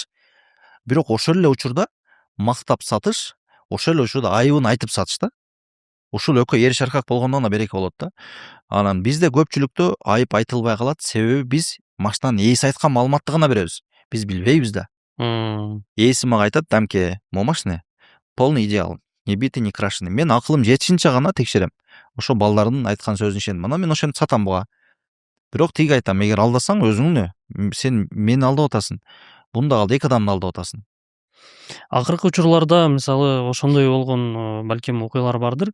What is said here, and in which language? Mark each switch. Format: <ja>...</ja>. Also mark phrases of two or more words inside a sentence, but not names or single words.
<ky>Бирок ошол эле учурда мактап сатыш, ошол эле учурда айыбын айтып сатыш да. Ушул экөө эр шаркак болгондон да береке болот да. Анан бизде көпчүлүктө айып айтылбай калат, себеби биз машинанын ээси айткан маалыматты гана беребиз. Биз билбейбиз да. Ээси мага айтат, дамке,</ky> <ru>могу машина полный идеал, не битый, не крашеный.</ru> <ky>Мен акылым жетишинче гана текшерем. Ошо балдардын айткан сөзүнө ишенем. Анан мен ошентип сатам буга. Бирок тиги айтам, эгер алдасаң өзүңнү, сен мени алдап атасың. Буну да алды, эки адамды алдап атасың. Акыркы учурларда мисалы ошондой болгон балким окуялар бардыр.</ky>